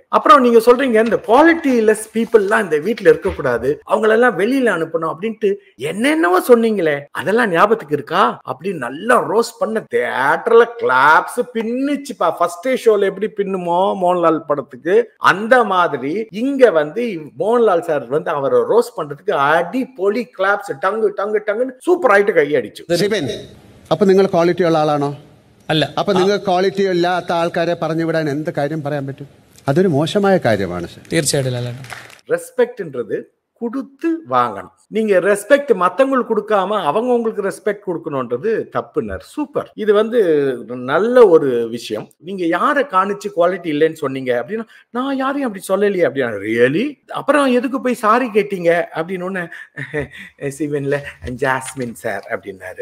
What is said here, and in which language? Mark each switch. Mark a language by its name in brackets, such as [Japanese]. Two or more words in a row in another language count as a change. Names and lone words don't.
[Tamil] அப்புறம் நீங்க சொல்றீங்க இந்த [English] quality less people [Tamil] இந்த வீட்டுல இருக்கக்கூடாது, அவங்களெல்லாம் வெளியில அனுப்பணும் அப்படின்ட்டு என்னென்னவோ சொன்னீங்களே, அதெல்லாம் ஞாபகத்துக்கு இருக்கா அப்படின்னு நல்லா ரோஸ்ட் பண்ண. தியேட்டர்ல [English] claps [Tamil] பின்னுச்சுப்பா. ஃபர்ஸ்ட் ஷோல எப்படி பின்னுமோ மோகன்லால் படத்துக்கு, அந்த மாதிரி இங்க வந்து மோகன்லால் சார் வந்து அவரை ரோஸ்ட் பண்றதுக்கு [Malayalam] അടിപൊളി [Tamil] கிளாப்ஸ், டங்கு டங்கு டங்குன்னு சூப்பர் ஆயிட்டு கையடிச்சு. [Malayalam] അപ്പൊ നിങ്ങൾ ക്വാളിറ്റി ഉള്ള ആളാണോ? അല്ല. അപ്പൊ നിങ്ങൾ ക്വാളിറ്റി ഇല്ലാത്ത ആൾക്കാരെ പറഞ്ഞു വിടാൻ എന്ത് കാര്യം പറയാൻ പറ്റും? അതൊരു മോശമായ കാര്യമാണ് സാർ. തീർച്ചയായിട്ടും. [Tamil] ரெஸ்பெக்ட்ன்றது கொடுத்து வாங்கணும். நீங்க ரெஸ்பெக்ட் மத்தவங்களுக்கு கொடுக்காம அவங்க உங்களுக்கு ரெஸ்பெக்ட் கொடுக்கணும்ன்றது தப்புனர். சூப்பர். இது வந்து நல்ல ஒரு விஷயம். நீங்க யாரை காணிச்சு குவாலிட்டி இல்லைன்னு சொன்னீங்க அப்படின்னா, நான் யாரையும் அப்படி சொல்லலையே அப்படின்னா, ரியலி அப்புறம் எதுக்கு போய் சாரி கேட்டீங்க அப்படின்னு சிபின்ல ஜாஸ்மின் சார் அப்படின்னாரு.